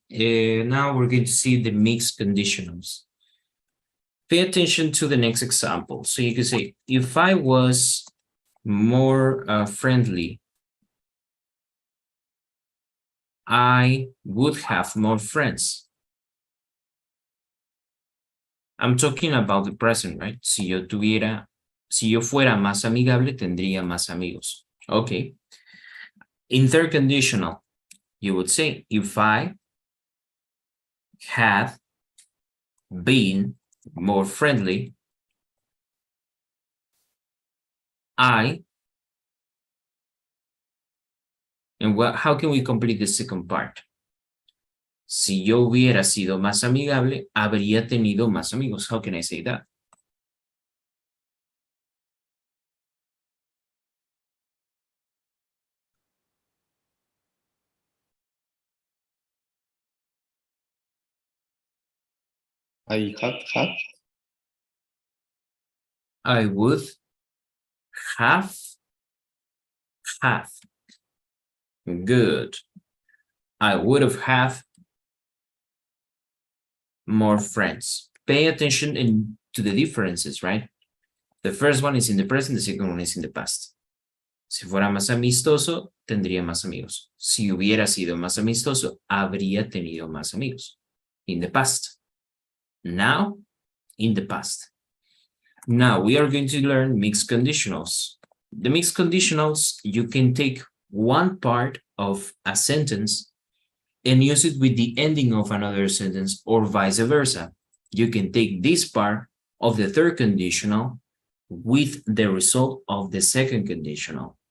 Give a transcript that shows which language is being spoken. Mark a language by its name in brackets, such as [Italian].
[English] Now we're going to see the mixed conditionals. Pay attention to the next example. So you can say, if I was more friendly, I would have more friends. I'm talking about the present, right? [Spanish] Si yo fuera más amigable, tendría más amigos. [English] Okay. In third conditional, you would say, if I had been more friendly, and how can we complete the second part? [Spanish] Si yo hubiera sido más amigable, habría tenido más amigos. [English] How can I say that? I would have had. Good. I would have had more friends. Pay attention to the differences, right? The first one is in the present, the second one is in the past. [Spanish] Si fuera más amistoso, tendría más amigos. Si hubiera sido más amistoso, habría tenido más amigos. [English] In the past. Now, in the past. Now, we are going to learn mixed conditionals. The mixed conditionals, you can take one part of a sentence and use it with the ending of another sentence or vice versa. You can take this part of the third conditional with the result of the second conditional.